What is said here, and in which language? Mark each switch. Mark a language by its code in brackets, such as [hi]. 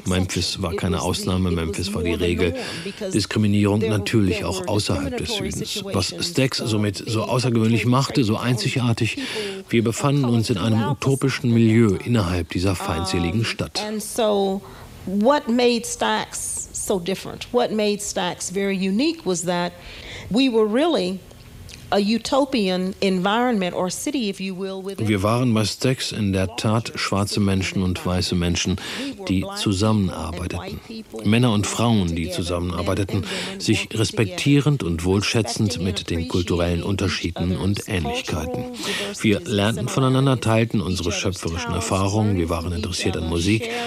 [de] Memphis war keine Ausnahme, Memphis war die Regel. Diskriminierung natürlich auch außerhalb des Südens. Was Stax somit so außergewöhnlich machte, so einzigartig, wir befanden uns in einem utopischen Milieu innerhalb dieser feindseligen Stadt. Und so, [en] what made Stax so different? What made Stax very unique was that we were really a utopian environment or city, if you will, within. [de] Wir waren bei Stax in der Tat schwarze Menschen und weiße Menschen, die zusammenarbeiteten. Männer und Frauen, die zusammenarbeiteten, sich respektierend und wohlschätzend mit den kulturellen Unterschieden und Ähnlichkeiten. Wir lernten voneinander, teilten unsere schöpferischen Erfahrungen, wir waren interessiert an Musik.